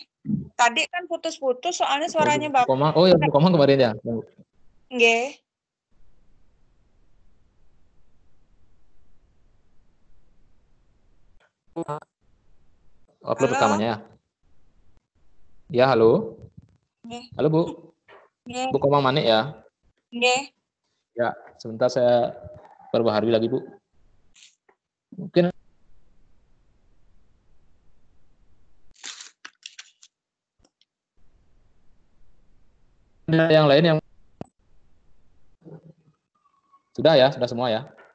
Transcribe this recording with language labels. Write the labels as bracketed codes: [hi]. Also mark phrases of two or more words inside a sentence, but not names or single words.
[id] Tadi kan putus-putus soalnya suaranya Bu Komang. Oh ya, Bu Komang kemarin ya. [jv] Nggih. [id] Upload rekamannya. Ya, halo. [jv] Nggih. [id] Halo Bu. [jv] Nggih. [id] Bu Komang Manik ya. [jv] Nggih. [id] Ya, sebentar saya perbaharui lagi Bu. Mungkin ada yang lain yang sudah ya, sudah semua ya.